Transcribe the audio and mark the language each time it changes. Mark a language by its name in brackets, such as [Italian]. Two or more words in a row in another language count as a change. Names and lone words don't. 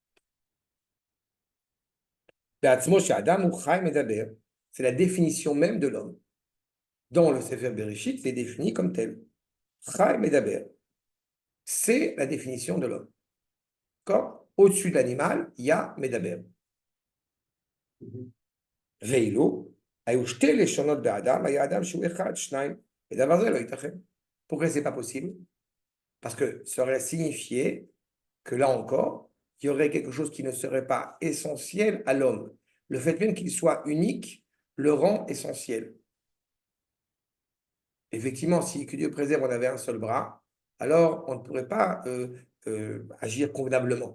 [French] C'est la définition même de l'homme. Dans le Sefer Bereshit, c'est défini comme tel. [Hebrew] חי מדבר. [French] C'est la définition de l'homme. D'accord? Au-dessus de l'animal, il y a Medaber. [Hebrew] Veilo, היו שתי לשונות באדם, היה אדם שהוא אחד, שניים, ודבר זה לא ייתכן. [French] Pourquoi c'est pas possible? Parce que ça aurait signifié que là encore, il y aurait quelque chose qui ne serait pas essentiel à l'homme. Le fait même qu'il soit unique le rend essentiel. Effectivement, si que Dieu préserve, on avait un seul bras, alors on ne pourrait pas agir convenablement.